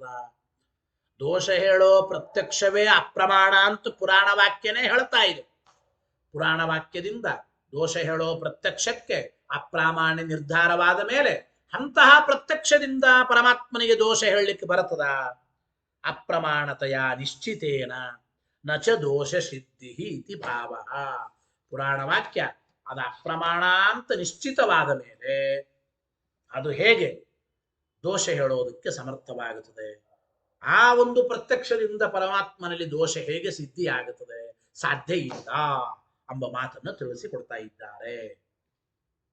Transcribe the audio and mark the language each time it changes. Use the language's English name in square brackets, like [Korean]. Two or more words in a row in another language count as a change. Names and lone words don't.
[Kannada] ದೋಷ ಹೇಳೋ ಪ್ರತ್ಯಕ್ಷವೇ ಅಪ್ರಮಾಣ ಅಂತ ಪುರಾಣ ವಾಕ್ಯನೇ ಹೇಳ್ತಾ ಇದೆ. ಪುರಾಣ ವಾಕ್ಯದಿಂದ ದೋಷ ಹೇಳೋ ಪ್ರತ್ಯಕ್ಷಕ್ಕೆ ಅಪ್ರಾಮಾಣ್ಯ ನಿರ್ಧಾರವಾದ ಮೇಲೆ ಅಂತಹ ಪ್ರತ್ಯಕ್ಷದಿಂದ ಪರಮಾತ್ಮನಿಗೆ ದೋಷ ಹೇಳಲಿಕ್ಕೆ ಬರುತ್ತದ? [Sanskrit] ಅಪ್ರಮಾಣತೆಯ ನಿಶ್ಚಿತೇನ ನಚ ದೋಷ ಸಿದ್ಧಿ ಇತಿ ಭಾವ. [Kannada] ಪುರಾಣ ವಾಕ್ಯ ಅದು ಅಪ್ರಮಾಣ ಅಂತ ನಿಶ್ಚಿತವಾದ ಮೇಲೆ ಅದು ಹೇಗೆ ದೋಷ ಹೇಳೋದಕ್ಕೆ ಸಮರ್ಥವಾಗುತ್ತದೆ? ಆ ಒಂದು ಪ್ರತ್ಯಕ್ಷದಿಂದ ಪರಮಾತ್ಮನಲ್ಲಿ ದೋಷ ಹೇಗೆ ಸಿದ್ಧಿ ಆಗುತ್ತದೆ? ಸಾಧ್ಯ ಇಲ್ಲ ಎಂಬ ಮಾತನ್ನು ತಿಳಿಸಿಕೊಡ್ತಾ ಇದ್ದಾರೆ.